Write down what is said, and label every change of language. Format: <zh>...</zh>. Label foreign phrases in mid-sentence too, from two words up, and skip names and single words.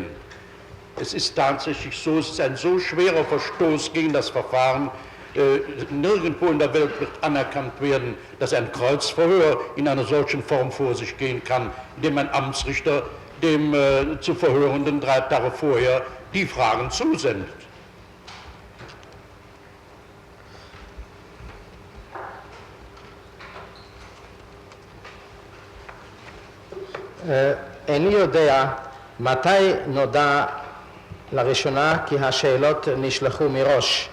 <de>Es ist tatsächlich so, es ist ein so schwerer Verstoß gegen das Verfahren. Nirgendwo in der Welt wird anerkannt werden, dass ein Kreuzverhör in einer solchen Form vor sich gehen kann, indem ein Amtsrichter dem zu Verhörenden 3 Tage vorher die Fragen zusendet.</de> <he>איני יודע מתי נודע לראשונה כי השאלות נשלחו מראש.</he>